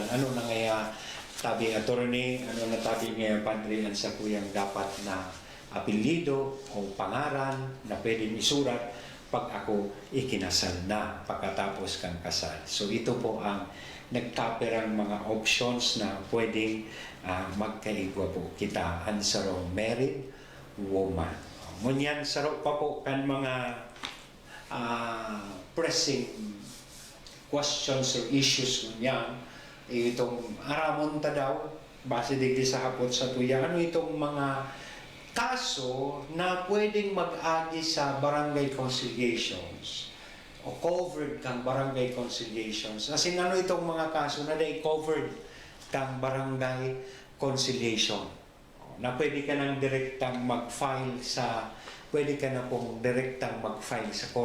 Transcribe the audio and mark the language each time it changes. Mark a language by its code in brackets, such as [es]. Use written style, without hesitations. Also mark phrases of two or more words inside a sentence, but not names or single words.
[bik] Ano na ngaya tabi attorney, ano na tabi ngayon padrian sa kuyang dapat na apelido o pangaran na pwedeng isurat pag ako ikinasal na pagkatapos kang kasal. So ito po ang nagtaperang mga options na pwedeng magkaigwa po kita ang sarong [en] married woman. [bik] Ngunyan sarong pa po kan mga [en] pressing questions or issues [bik] ngunyan. Itong aramon ta daw, base digdi sa hapot sa tuya, ano itong mga kaso na pwedeng mag-agi sa barangay conciliations o covered kang barangay conciliations. [en] As in, [bik] ano itong mga kaso na day covered kang barangay conciliation na pwede ka nang direktang mag-file sa pwede ka na pong direktang mag-file sa korte.